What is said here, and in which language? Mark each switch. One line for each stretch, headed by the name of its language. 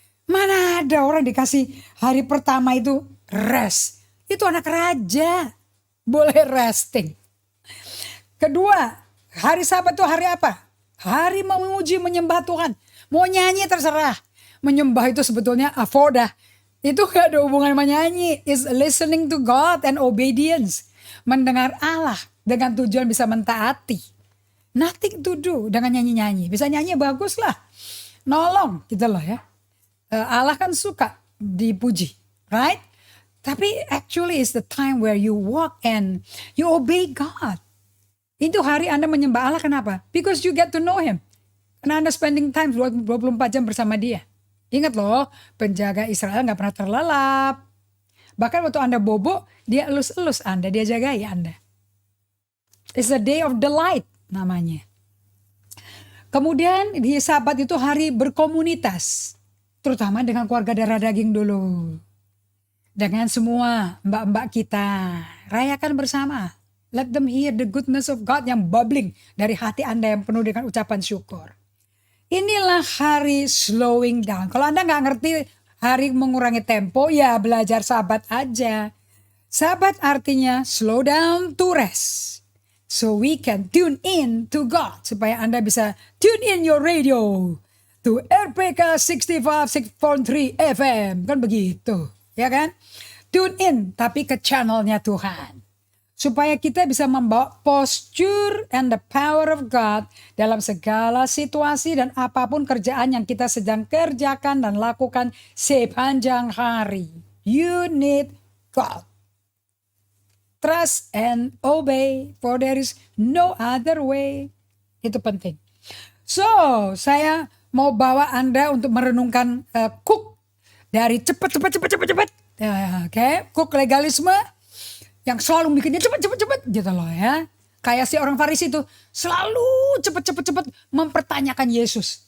Indonesian: Mana ada orang dikasih hari pertama itu rest? Itu anak raja, boleh resting. Kedua, hari Sabat itu hari apa? Hari memuji menyembah Tuhan. Mau nyanyi terserah. Menyembah itu sebetulnya avodah. Itu gak ada hubungan sama nyanyi.
English: It's listening to God and obedience.
Indonesian: Mendengar Allah dengan tujuan bisa mentaati.
English: Nothing to do
Indonesian: dengan nyanyi-nyanyi. Bisa nyanyi bagus lah. Nolong gitu loh ya. Allah kan suka dipuji. Right?
English: Tapi actually it's the time where you walk and you obey God.
Indonesian: Itu hari Anda menyembah Allah kenapa?
English: Because you get to know Him.
Indonesian: Karena Anda
English: spending time
Indonesian: 24 jam bersama Dia. Ingat loh, penjaga Israel gak pernah terlelap. Bahkan waktu Anda bobo, dia elus-elus Anda, dia jagai Anda.
English: It's a day of delight
Indonesian: namanya. Kemudian di Sabat itu hari berkomunitas. Terutama dengan keluarga darah daging dulu. Dengan semua mbak-mbak kita. Rayakan bersama.
English: Let them hear the goodness of God
Indonesian: yang bubbling dari hati Anda yang penuh dengan ucapan syukur. Inilah hari slowing down. Kalau Anda gak ngerti hari mengurangi tempo, ya belajar Sabat aja. Sabat artinya
English: slow down to rest. So we can tune in to God.
Indonesian: Supaya Anda bisa
English: tune in your radio to RPK 65.3 FM.
Indonesian: Kan begitu, ya kan?
English: Tune in,
Indonesian: tapi ke channelnya Tuhan. Supaya kita bisa membawa
English: posture and the power of God
Indonesian: dalam segala situasi dan apapun kerjaan yang kita sedang kerjakan dan lakukan sepanjang hari.
English: You need God. trust and obey, for there is no other way.
Indonesian: Itu penting. So, saya mau bawa Anda untuk merenungkan cook dari cepat. Oke, cook legalisme yang selalu bikinnya cepat gitu loh ya. Kayak si orang Farisi itu selalu cepat mempertanyakan Yesus.